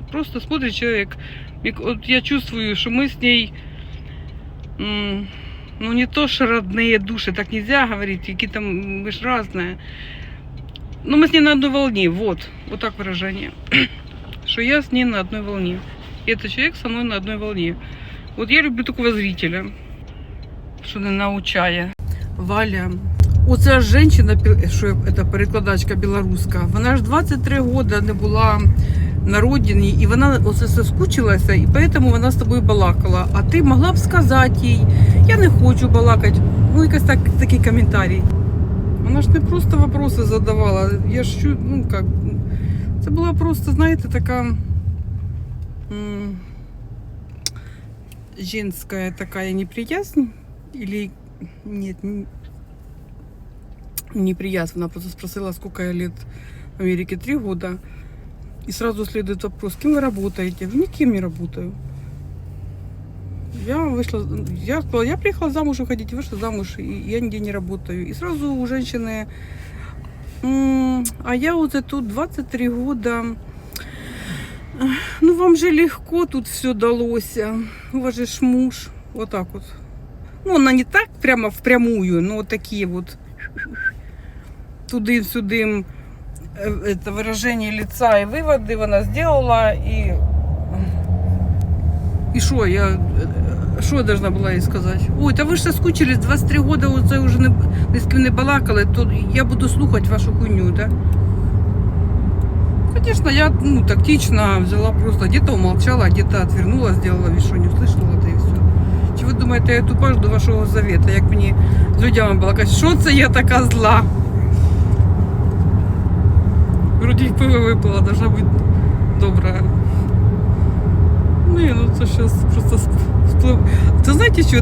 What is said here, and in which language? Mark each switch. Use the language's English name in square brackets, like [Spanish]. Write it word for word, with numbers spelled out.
[Russian] Просто смотрит человек, и к- вот я чувствую, что мы с ней, м, ну не то, что родные души, так нельзя говорить, какие там, мы ж разные. Но мы с ней на одной волне, вот, вот так выражение, что я с ней на одной волне. И этот человек со мной на одной волне. Вот я люблю такого зрителя, что [Ukrainian] не научає. Валя, оця жінка, що я- це перекладачка білоруська, вона ж двадцять три года не була на родині, і вона оце соскучилася, і тому вона з тобою балакала. А ти могла б сказати їй, я не хочу балакати. Ну, якось так, такий коментарій. Вона ж не просто вопроси задавала. Я ж чу- ну, як, це була просто, знаєте, така м, жінська така неприязнь. [Russian] Или нет, н- неприязнь. Она просто спросила, сколько я лет в Америке, три года. И сразу следует вопрос, кем вы работаете? Я говорю, никем не работаю. Я вышла, я сказала, я приехала замуж уходить, вышла замуж, и я нигде не работаю. И сразу у женщины, «М, а я вот за тут двадцать три года, Эх, ну вам же легко тут все далось, а. У вас же ж муж, вот так вот. Ну, она не так прямо впрямую, но вот такие вот туды-сюды э, это выражение лица и выводы вона сделала. [Ukrainian] И и що я е, що я должна була їй сказати? Ой, та ви ж соскучились, двадцять три года оце вже не, ні з ким не балакали, то я буду слухати вашу хуйню, да? [Russian] Конечно, я ну, тактично взяла просто, где-то умолчала, где-то отвернула, сделала вид, что не услышала, да и все. [Ukrainian] Чи ви думаєте, я тупа, жду вашого завета, як мені з людьми балакати, що це я така зла? Вроді пиво випила, должна бути добра. Не, ну це зараз просто всплив. Та знаєте що?